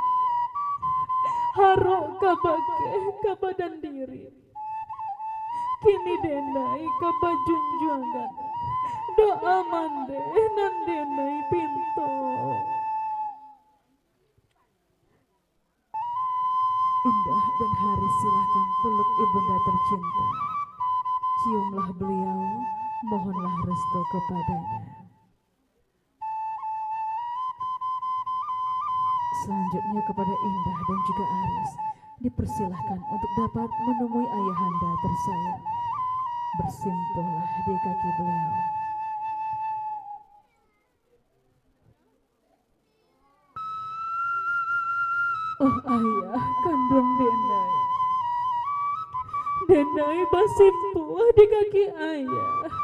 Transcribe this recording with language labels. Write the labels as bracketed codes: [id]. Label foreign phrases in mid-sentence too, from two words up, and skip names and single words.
[min] Harok kabake ke badan diri. Kini denai ke bajunjungan. Doa mande nan denai pintu. [id] Indah dan Haris silahkan peluk ibunda tercinta. Ciumlah beliau, mohonlah restu kepadanya. Selanjutnya kepada Indah dan juga Aris dipersilahkan untuk dapat menemui ayahanda tersayang. Bersimpuhlah di kaki beliau. Oh [min] ayah kandung Denai. [id] Denai bersimpuh di kaki ayah.